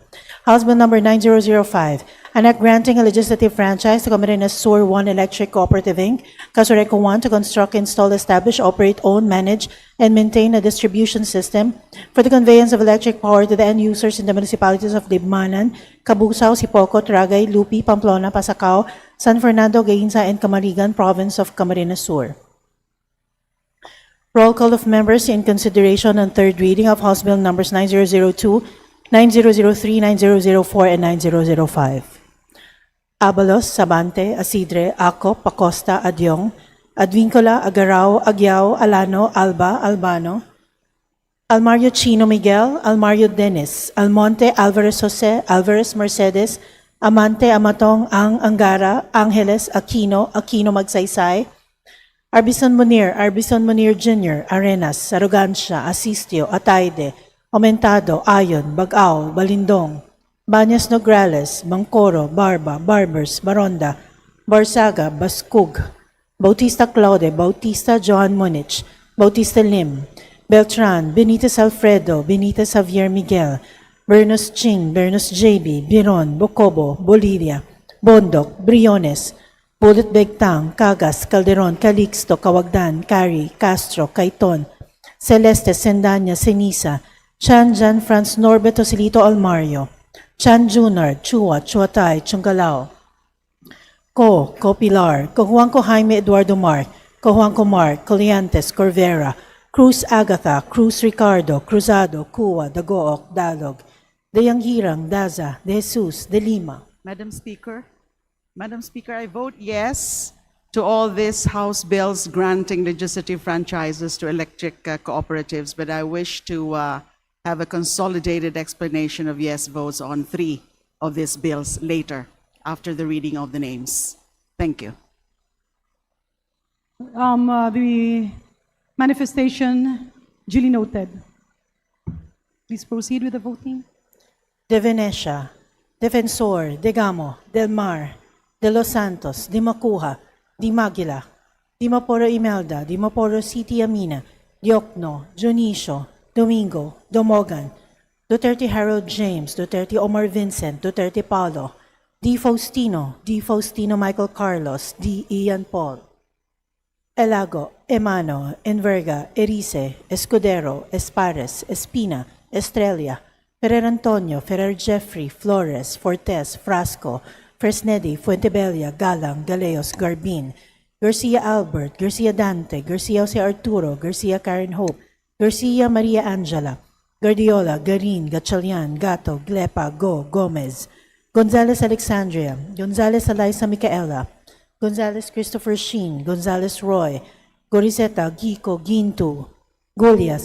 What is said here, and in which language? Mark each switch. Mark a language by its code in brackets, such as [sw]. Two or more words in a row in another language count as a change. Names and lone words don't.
[en] House Bill number 9005, an act granting a legislative franchise to Camarines Sur 1 Electric Cooperative Inc., Casureco 1, to construct, install, establish, operate, own, manage, and maintain a distribution system for the conveyance of electric power to the end users in the municipalities of Libmanan, Cabusao, Sipocot, Ragay, Lupi, Pamplona, Pasacao, San Fernando, Gainza, and Camarigan, province of Camarines Sur. Roll call of members in consideration on third reading of House Bill numbers 9002, 9003, 9004, and 9005. Abalos, Sabante, Asidre, Acop, Pacosta, Adyong, Advincola, Agarao, Agyao, Alano, Alba, Albano, Almario Chino Miguel, Almario Dennis, Almonte, Alvarez Jose, Alvarez Mercedes, Amante, Amatong, Ang Angara, Angeles, Aquino, Aquino Magsaysay, Arbison Munir Jr., Arenas, Arrogancia, Asistio, Atayde, Aumentado, Ayon, Bagao, Balindong, Banyas Nograles, Bangkoro, Barba, Barbers, Baronda, Barsaga, Bascug, Bautista Claude, Bautista Johan Munich, Bautista Lim, Beltran, Benitez Alfredo, Benitez Javier Miguel, Bernos Ching, Bernos JB, Biron, Bocobo, Bolivia, Bondok, Briones, Bullet Begtang, Cagas, Calderon, Calixto, Kawagdan, Cari, Castro, Caiton, Celeste, Sendanya, Senisa, Chan Jan Franz Norberto Silito Almario, Chan Junard, Chua, Chuatay, Chungalao, Co Pilar, Juanco Jaime Eduardo Mark, Juanco Mark, Coliantes, Corvera, Cruz Agatha, Cruz Ricardo, Cruzado, Cua, Dagook, Dalog, De Yanghirang, Daza, De Jesus, De Lima. Madam Speaker, I vote yes to all these House bills granting legislative franchises to electric cooperatives, but I wish to have a consolidated explanation of yes votes on 3 of these bills later, after the reading of the names. Thank you. The manifestation duly noted. Please proceed with the voting. De Venecia, Defensor, De Gamo, Del Mar, De Los Santos, Di Macuja, Di Maguila, Di Maporo Imelda, Di Maporo City Amina, Diokno, Junicio, Domingo, Domogan, Duterte Harold James, Duterte Omar Vincent, Duterte Paulo, Di Faustino Michael Carlos, Di Ian Paul, Elago, Emano, Enverga, Erice, Escudero, Espares, Espina, Estrella, Ferrer Antonio, Ferrer Jeffrey, Flores, Fortes, Frasco, Fresnedi, Fuentebella, Galang, Galeos, Garbin, Garcia Albert, Garcia Dante, Garcia Jose Arturo, Garcia Karen Hope, Garcia Maria Angela, Guardiola, Garin, Gatchalian, Gato, Glepa, Gomez, Gonzales Alexandria, Gonzales Eliza Micaela, Gonzales Christopher Sheen, Gonzales Roy, Gorizeta, Gico, Gintu, Golias,